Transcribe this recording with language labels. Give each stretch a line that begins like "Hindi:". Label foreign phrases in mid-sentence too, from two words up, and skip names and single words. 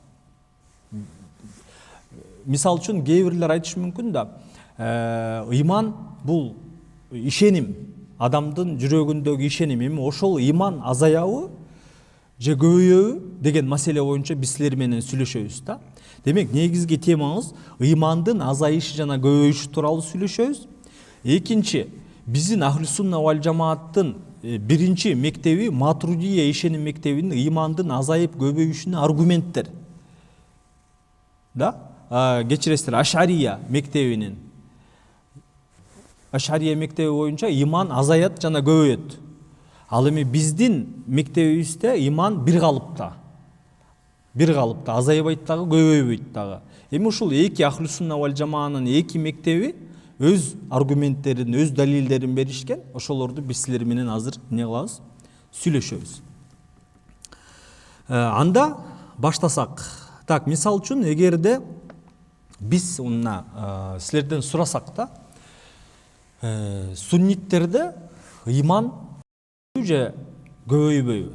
Kyrgyz: Мисал үчүн кээ бирлер айтышы мүмкүн да, ыйман бул ишеним, адамдын жүрөгүндөгү ишеним. Эми ошол ыйман азаябы же көбөйөбү деген маселе боюнча биз силер менен сүйлөшөбүз да. Демек, негизги темабыз ыймандын азайышы жана көбөйүшү тууралуу сүйлөшөбүз. Экинчи, биздин
Arabic: أهل السنة والجماعة
Kyrgyz: биринчи мектеби, Матуридия ишеним мектебинин ыймандын азайып көбөйүшүнө аргументтер. Да? Кечиресиздер, Ашария мектебинин. Ашария мектеби боюнча иман азаят жана көбөйөт. Ал эми биздин мектебибизде иман бир калыпта. Бир калыпта, азайбайт дагы, көбөйбөйт дагы. Эми ушул эки
Arabic: أهل السنة والجماعة
Kyrgyz: эки мектеби өз аргументтерин, өз далилдерин беришкен. Ошолорду биз силер менен азыр эмне кылабыз? Сүйлөшөбүз. Анда баштасак. Так, мисал үчүн, эгерде биз силерден сурасак да, сунниттерде ыйман же көбөйбөйбү?